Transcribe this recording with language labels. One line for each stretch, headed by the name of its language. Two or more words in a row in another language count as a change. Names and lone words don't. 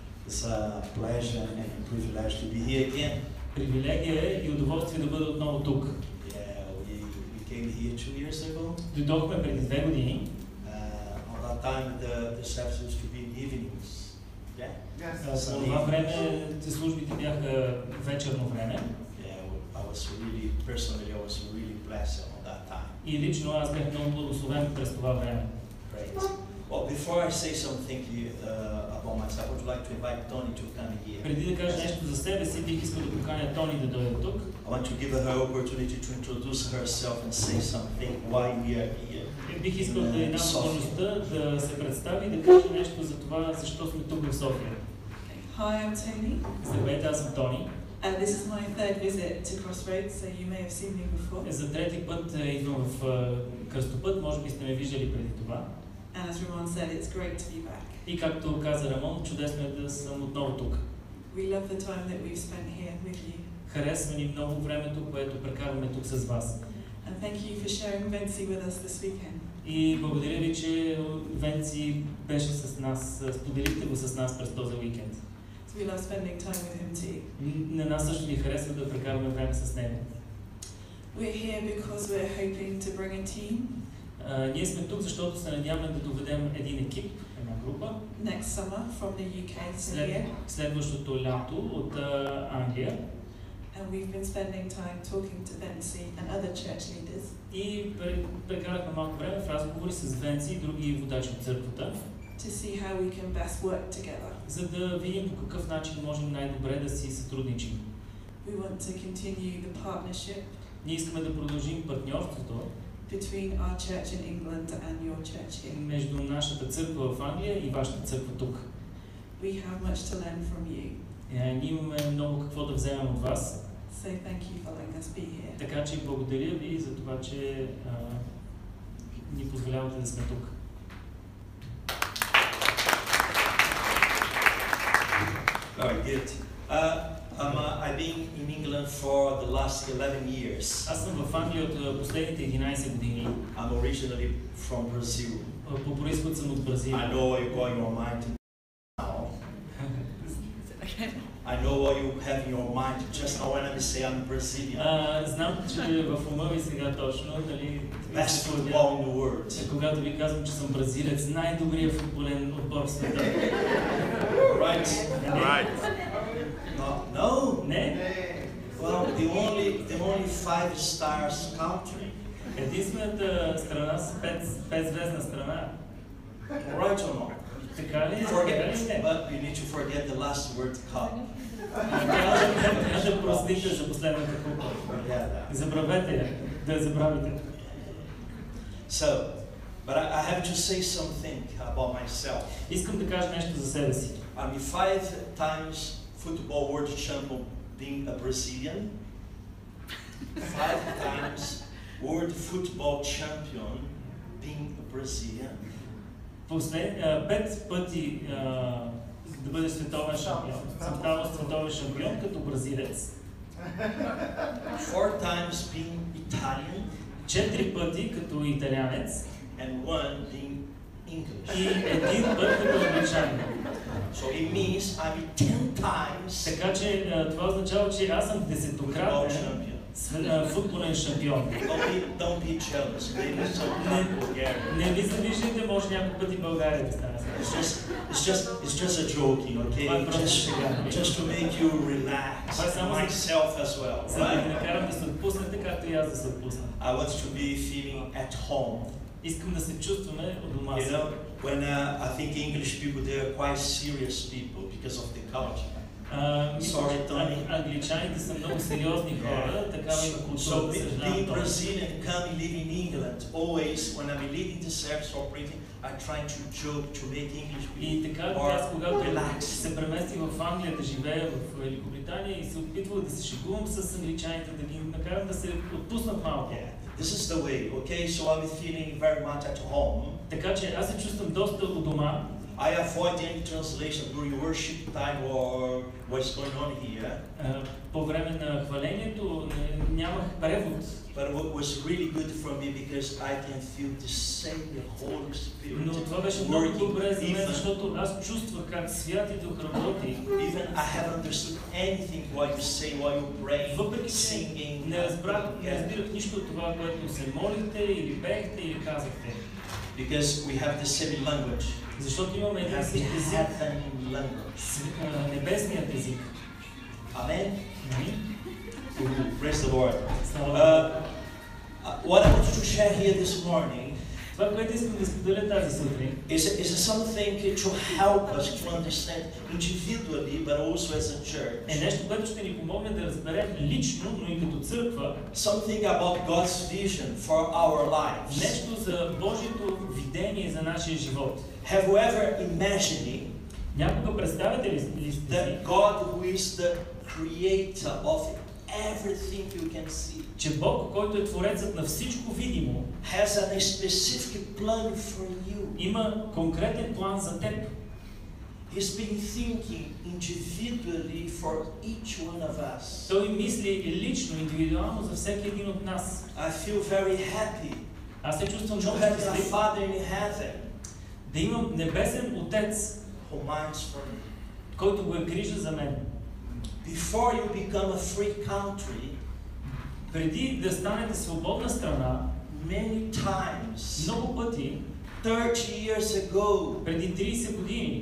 English: It's a pleasure and a privilege to be here again.
Bulgarian: Привилегия е и удоволствие да бъда отново тук.
English: Yeah, we came here 2 years ago.
Bulgarian: Дойдохме преди 2 години.
English: On that time, the service used to be in evenings. Yeah.
Bulgarian: По това време службите бяха вечерно време.
English: Yeah, I was really personally, I was really blessed on that time.
Bulgarian: И лично аз бях много благословен през това време.
English: Great. Well, before I say something about myself, I would like to invite Tony to come here.
Bulgarian: Преди да кажа нещо за себе си, бих искал да поканя Тони да дойде тук.
English: I want to give her opportunity to introduce herself and say something why we are here.
Bulgarian: Бих искал да й дам възможността да се представи и да каже нещо за това, защо сме тук в София.
English: Hi, I'm Tony.
Bulgarian: Здравейте, аз съм Тони.
English: This is my third visit to Crossroads, so you may have seen me before.
Bulgarian: За трети път идвам в Кръстопът, може би сте ме виждали преди това.
English: And as Рамон said, it's great to be back.
Bulgarian: И както каза Рамон, чудесно е да съм отново тук.
English: We love the time that we've spent here with you.
Bulgarian: Харесва ни много времето, което прекарваме тук с вас.
English: And thank you for sharing Venci with us this weekend.
Bulgarian: И благодаря ви, че Венци беше с нас, споделихте го с нас през този уикенд.
English: So we love spending time with him too.
Bulgarian: На нас също ни харесва да прекарваме време с него.
English: We're here because we're hoping to bring a team.
Bulgarian: Ние сме тук, защото се надяваме да доведем един екип, една група.
English: Next summer from the UK to here.
Bulgarian: Следващото лято от Англия.
English: And we've been spending time talking to Venci and other church leaders.
Bulgarian: И прекарахме малко време в разговори с Венци и други водачи от църквата.
English: To see how we can best work together.
Bulgarian: За да видим по какъв начин можем най-добре да си сътрудничим.
English: We want to continue the partnership.
Bulgarian: Ние искаме да продължим партньорството
English: Between our church in England and your church here.
Bulgarian: Между нашата църква в Англия и вашата църква тук.
English: We have much to learn from you.
Bulgarian: Ние имаме много какво да вземем от вас.
English: So thank you for letting us be here.
Bulgarian: Така че благодаря ви за това, че ни позволявате да сме тук.
English: Very good. I've been in England for the last 11 years.
Bulgarian: Аз съм в Англия от последните 11 години.
English: I'm originally from Brazil.
Bulgarian: По произход съм от Бразилия.
English: I know what you got in your mind now. I know what you have in your mind just now when I say I'm Brazilian.
Bulgarian: Знам, че в ума ви сега точно, дали...
English: Best football in the world.
Bulgarian: Когато ви казвам, че съм бразилец, най-добрият футболен отбор в света.
English: Right? Right. No.
Bulgarian: Не?
English: Well, the only 5 stars country.
Bulgarian: Единствената страна с 5-звездна страна.
English: Right or not?
Bulgarian: Така ли?
English: But you need to forget the last World Cup.
Bulgarian: Трябва да простите за последната купа. Забравете я, да я забравите.
English: So, but I have to say something about myself.
Bulgarian: Искам да кажа нещо за себе си.
English: I'm 5 times football world champion being a Brazilian. 5 times world football champion being a Brazilian.
Bulgarian: 5 пъти да бъде световен шампион. Съм ставал световен шампион като бразилец.
English: 4 times being Italian.
Bulgarian: 4 пъти като италианец.
English: And 1 being English.
Bulgarian: И 1 път като англичанин.
English: So it means I'm 10 times.
Bulgarian: Така че това означава, че аз съм 10-кратен футболен шампион.
English: Don't be jealous. Maybe some Bulgaria.
Bulgarian: Не ви завиждайте, може някой път и България да стане.
English: It's just a joking, okay? Just to make you relax. Myself as well.
Bulgarian: За да ви накарам да се отпуснете, както и аз да се отпусна.
English: I want to be feeling at home.
Bulgarian: Искам да се чувстваме у дома.
English: You know, when I think English people, they are quite serious people because of the culture. Sorry, Tony.
Bulgarian: Англичаните са много сериозни хора, такава има култура.
English: So being Brazilian, coming live in England, always when I'm leading the service or preaching, I try to joke to make English people more relaxed.
Bulgarian: Се премести в Англия да живея в Великобритания и се опитвах да се шегувам с англичаните, да ги накарам да се отпуснат малко.
English: This is the way, okay? So I'm feeling very much at home.
Bulgarian: Така че аз се чувствам доста у дома.
English: I avoid any translation during worship time or what's going on here.
Bulgarian: По време на хвалението нямах превод.
English: But what was really good for me because I can feel the same Holy Spirit.
Bulgarian: Но това беше много добре за мен, защото аз чувствах как Святи Дух работи.
English: Even I haven't understood anything what you say, what you pray, singing.
Bulgarian: Не разбирах нищо от това, което се молихте или пеехте или казахте.
English: Because we have the same language.
Bulgarian: Защото имаме един същи език, небесният език. Амен.
English: Praise the Lord. What I want to share here this morning
Bulgarian: това, което искам да споделя тази сутрин,
English: is something to help us to understand individually, but also as a church.
Bulgarian: Е нещо, което ще ни помогне да разберем лично, но и като църква.
English: Something about God's vision for our lives.
Bulgarian: Нещо за Божието видение за нашия живот.
English: Have you ever imagined
Bulgarian: някога представяте ли сте
English: that God, who is the creator of everything you can see,
Bulgarian: че Бог, който е творецът на всичко видимо,
English: has a specific plan for you.
Bulgarian: Има конкретен план за теб.
English: He's been thinking individually for each one of us.
Bulgarian: Той мисли лично, индивидуално за всеки един от нас.
English: I feel very happy
Bulgarian: Аз се чувствам много
English: to have a
Bulgarian: щастлив
English: Father in heaven
Bulgarian: да имам небесен Отец,
English: who minds for me.
Bulgarian: който го е грижа за мен.
English: Before you become a free country,
Bulgarian: преди да станете свободна страна,
English: many times,
Bulgarian: много пъти,
English: 30 years ago,
Bulgarian: преди 30 години,